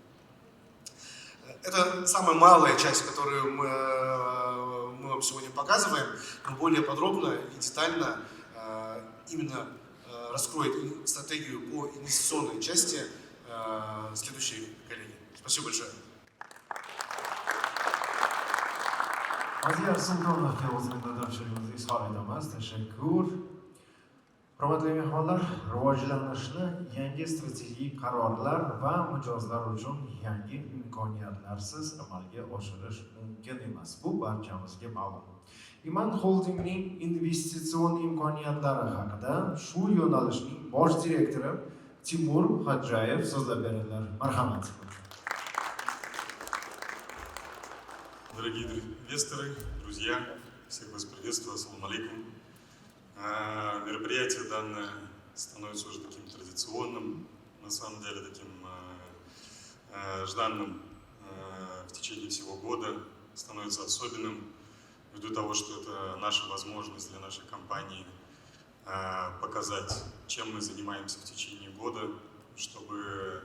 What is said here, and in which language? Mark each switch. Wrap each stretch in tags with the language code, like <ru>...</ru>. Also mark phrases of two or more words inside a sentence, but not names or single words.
<ru>Это самая малая часть, которую мы вам сегодня показываем, но более подробно и детально именно раскроет стратегию по инвестиционной части следующие коллеги. Спасибо большое.</ru> <uz>Aziz Sultonovga o'z minnatdorchiligimizni izhor etamiz. Tashakkur. Hurmatli mehmonlar, rivojlanishni yangi strategik qarorlar va mijozlar uchun yangi imkoniyatlarsiz amalga oshirish mumkin emas. Bu barchamizga ma'lum. Iman Holdingning investitsion imkoniyatlari haqida shu yo'nalishning bosh direktori Timur Xo'jayev so'zlab beradilar. Marhamat.</uz> <ru>Дорогие инвесторы, друзья, всех вас приветствую,</ru> <ar>السلام عليكم.</ar> <ru>Мероприятие данное становится уже таким традиционным, на самом деле таким жданным в течение всего года, становится особенным ввиду того, что это наша возможность для нашей компании показать, чем мы занимаемся в течение года, чтобы</ru>